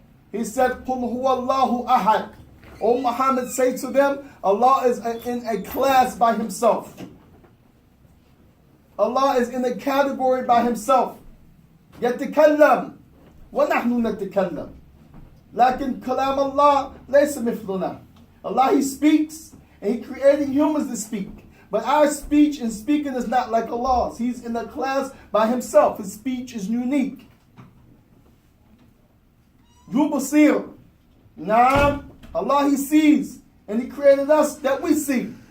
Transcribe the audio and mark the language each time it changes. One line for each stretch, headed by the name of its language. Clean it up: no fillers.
English: He said,
Arabic: قُلْ هُوَ اللَّهُ أَحَدٌ.
English: O Muhammad, say to them, Allah is in a class by Himself. Allah is in a category by Himself. يتكلم.
Arabic: ونحن نتكلم لكن كلام الله ليس مثلنا.
English: Allah, He speaks, and He created humans to speak. But our speech and speaking is not like Allah's. He's in a class by Himself. His speech is unique. Yubasir. Naam. Allah, He sees, and He created us that we see.